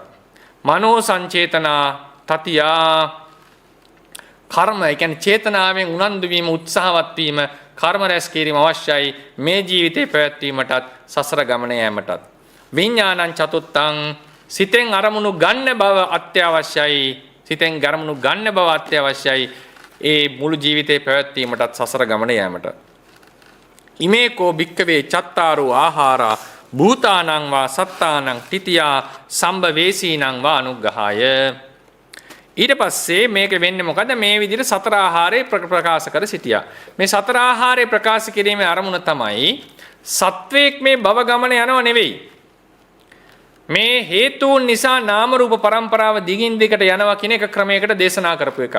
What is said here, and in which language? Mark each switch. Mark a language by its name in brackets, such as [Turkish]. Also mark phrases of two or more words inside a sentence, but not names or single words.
[Pali] මනෝ සංචේතනා තතියා [Sinhala] කර්ම, ඒ කියන්නේ චේතනාවෙන් උනන්දු වීම, උත්සාහවත් වීම, කර්ම රැස් කිරීම අවශ්‍යයි මේ ජීවිතේ පැවැත්වීමටත් සසර ගමන යෑමටත්. [Pali] විඥානං චතුත්තං [Sinhala] සිතෙන් අරමුණු ගන්න බව අත්‍යවශ්‍යයි. සිතෙන් අරමුණු ගන්න බව අත්‍යවශ්‍යයි ඒ මුළු ජීවිතේ පැවැත්වීමටත් සසර ගමන යෑමට. [Pali] ඉමේකෝ භික්කවේ චත්තාරෝ ආහාරා භූතානං වා සත්තානං තිතියා සම්භවේසීනං වා අනුග්‍රහාය. [Sinhala] ඊට පස්සේ මේක වෙන්නේ මොකද? මේ විදිහට සතර ආහාරය ප්‍රකාශ කර සිටියා. මේ සතර ආහාරය ප්‍රකාශ කිරීමේ අරමුණ තමයි සත්වයක් මේ භව ගමන යනව නෙවෙයි. මේ හේතුන් නිසා නාම රූප પરම්පරාව දිගින් දිගට යනවා කියන එක ක්‍රමයකට දේශනා කරපු එකක්.